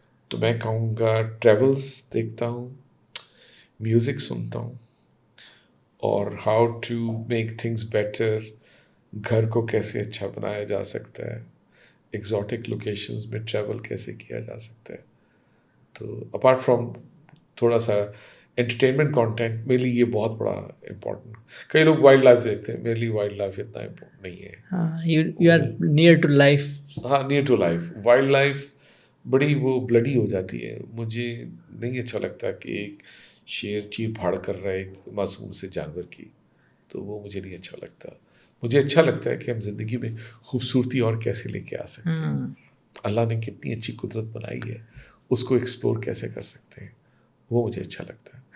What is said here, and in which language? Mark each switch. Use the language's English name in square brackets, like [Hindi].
[Hindi] तो मैं कहूँगा ट्रेवल्स देखता हूँ, म्यूज़िक सुनता हूँ, और [English] how to make things better, [Hindi] घर को कैसे अच्छा बनाया जा सकता है, एग्जॉटिक लोकेशंस में ट्रैवल कैसे किया जा सकता है। तो [English] apart from [Hindi] थोड़ा सा एंटरटेनमेंट कंटेंट, मेरे लिए ये बहुत बड़ा इम्पोर्टेंट। कई लोग वाइल्ड लाइफ देखते हैं, मेरे लिए वाइल्ड लाइफ इतना इम्पोर्टेंट नहीं है। [English] हाँ, you are near to life. हाँ, near to life. [Hindi] Wild life बड़ी वो ब्लडी हो जाती है, मुझे नहीं अच्छा लगता कि एक शेर चीर फाड़ कर रहा है एक मासूम से जानवर की, तो वो मुझे नहीं अच्छा लगता। मुझे अच्छा लगता है कि हम ज़िंदगी में खूबसूरती और कैसे लेके आ सकते हैं, अल्लाह ने कितनी अच्छी कुदरत बनाई है, उसको एक्सप्लोर कैसे कर सकते हैं, वो मुझे अच्छा लगता है।